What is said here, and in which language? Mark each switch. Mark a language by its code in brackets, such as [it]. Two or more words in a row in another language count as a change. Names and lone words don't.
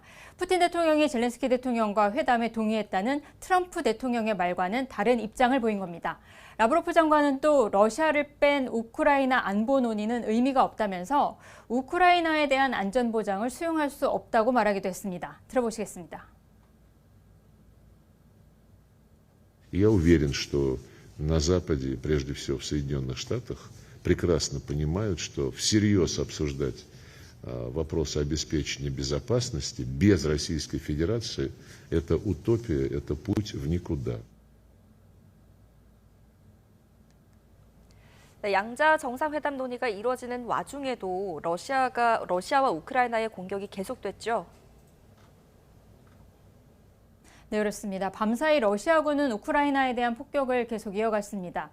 [ko] 푸틴 대통령이 젤렌스키 대통령과 회담에 동의했다는 트럼프 대통령의 말과는 다른 입장을 보인 겁니다. 라브로프 장관은 또 러시아를 뺀 우크라이나 안보 논의는 의미가 없다면서 우크라이나에 대한 안전 보장을 수용할 수 없다고 말하기도 했습니다. 들어보시겠습니다. [ru] Я уверен, что на Западе, прежде всего в Соединенных Штатах, прекрасно понимают, что всерьез обсуждать вопросы обеспечения безопасности без Российской Федерации – это утопия, это путь в никуда. [ko] 네, 양자 정상회담 논의가 이루어지는 와중에도 러시아와 우크라이나의 공격이 계속됐죠. 네, 그렇습니다. 밤사이 러시아군은 우크라이나에 대한 폭격을 계속 이어갔습니다.